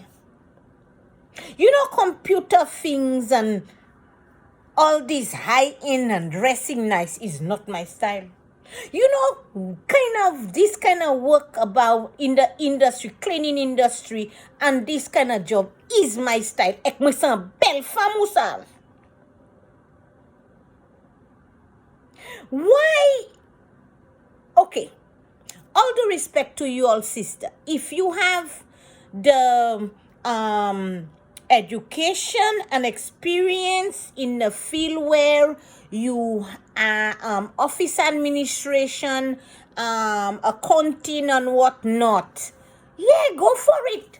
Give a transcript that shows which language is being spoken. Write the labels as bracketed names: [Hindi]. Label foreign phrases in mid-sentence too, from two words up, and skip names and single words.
[English] You know, computer things and all this high-end and dressing nice is not my style. You know, this kind of work about in the industry, cleaning industry, and this kind of job is my style. [Haitian Creole] Ek mwen san bel fam ou sav. [English] Why? Okay, all due respect to you all, sister. If you have the education and experience in the field where you are office administration, accounting and whatnot, yeah, go for it.